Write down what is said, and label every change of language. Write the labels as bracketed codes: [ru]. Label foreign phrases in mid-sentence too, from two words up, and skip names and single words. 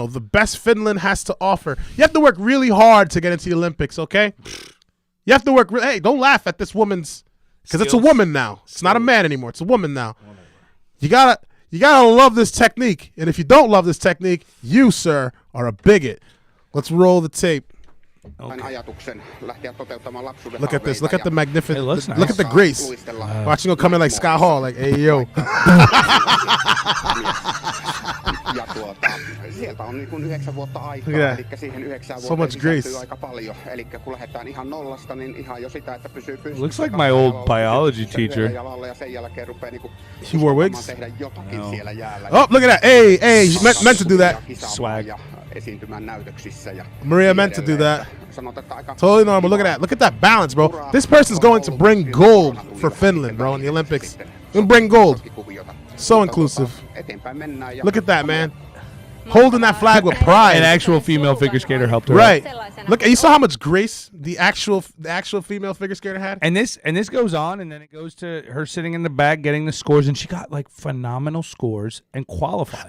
[en] The best Finland has to offer. You have to work really hard to get into the Olympics, okay? You have to work. Hey, don't laugh at this woman's, because it's a woman now. It's not a man anymore. It's a woman now. You gotta love this technique. And if you don't love this technique, you, sir, are a bigot. Let's roll the tape. [fi] ajatuksen lähteä toteuttamaan lapsuuden [en] Look at this. Look [fi] haaveita [en] at the magnificent. It looks Look nice. at the grace. [fi] luistella [en] Watching him come in like Scott Hall, like, hey, yo. [fi] ja sieltä on niin kuin 9 vuotta aikaa, [en] Look at [fi] eli siihen 9 [en] So [fi] vuoteen [en] much [fi] sisältyy [en] grace. [fi] aika paljon. Eli kun lähdetään ihan nollasta, niin ihan jo sitä, että pysyy pystyssä. [en] Looks like my old biology [fi] yhdellä [en] teacher. [fi] jalalla ja sen jälkeen rupeaa niinku [en] He wore wigs? [fi] tehdä jotakin siellä jäällä. [en] Oh, look at that. Hey, meant to do that. Swag. [fi] Ja esiintymään näytöksissä ja Maria niin [en] meant to do [fi] edelleen. [en] that. [fi] Sanotaan, että aika [en] Totally normal. Look at that. Look at that balance, bro. This person's going to bring gold for Finland, bro, in the Olympics. Gonna bring gold. So inclusive. [fi] Eteenpäin mennään ja [en] Look at that, man. Holding that flag with An pride. actual female figure skater helped her out. Right. Look, you saw how much grace the actual female figure skater had? And this goes on, and then it goes to her sitting in the back getting the scores, and she got like phenomenal scores and qualified.